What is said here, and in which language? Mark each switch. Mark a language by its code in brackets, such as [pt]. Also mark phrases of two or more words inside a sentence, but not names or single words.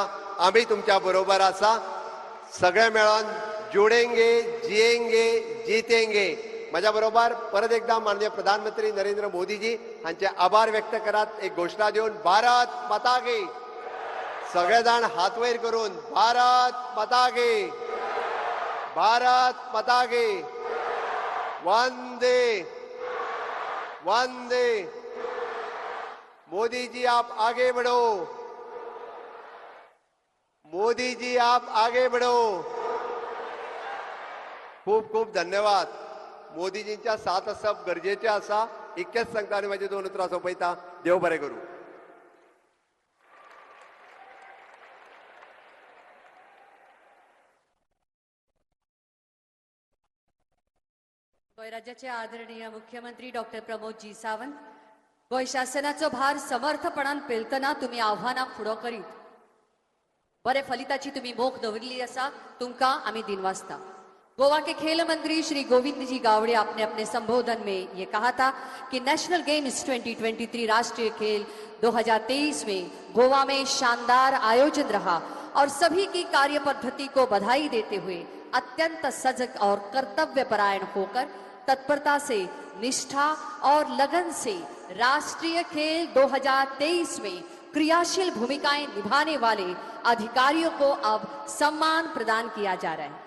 [kok] आमी तुमच्या बरोबर आसा. सगळे मेळोन [hi] जुडेंगे, जियेंगे, जितेंगे. [kok] माझ्या बरोबर परत एकदा माननीय प्रधानमंत्री नरेंद्र मोदीजी हांचे आभार व्यक्त करात. एक घोषणा देऊन [hi] भारत माता की. [kok] सगळे जाण हात वयर करून [hi] भारत माता की, भारत माता की. वंदे वंदे. मोदी जी आप आगे बढ़ो, मोदी जी आप आगे बढ़ो. [kok] खूप खूप धन्यवाद. मोदीजींच्या साथ असप गरजेचे आसा. इतकेच सांगता आनी माझे 2 उतरां सोंपयता. देव बरें करूं. गोंय राज्याचे आदरणीय मुख्यमंत्री डॉक्टर प्रमोदजी सावंत, गोंय शासनाचो भार समर्थपणान पेलतना तुम्ही आव्हानाक फुडो करीत. बरे फलिताची तुम्ही मोख दवरली आसा. तुमकां आमी दिनवासता. [hi] गोवा के खेल मंत्री श्री गोविंद जी गावड़े आपने अपने संबोधन में ये कहा था कि नेशनल गेम्स 2023 राष्ट्रीय खेल 2023 में गोवा में शानदार आयोजन रहा और सभी की कार्य पद्धति को बधाई देते हुए अत्यंत सजग और कर्तव्यपरायण होकर तत्परता से, निष्ठा और लगन से राष्ट्रीय खेल 2023 में क्रियाशील भूमिकाएं निभाने वाले अधिकारियों को अब सम्मान प्रदान किया जा रहा है.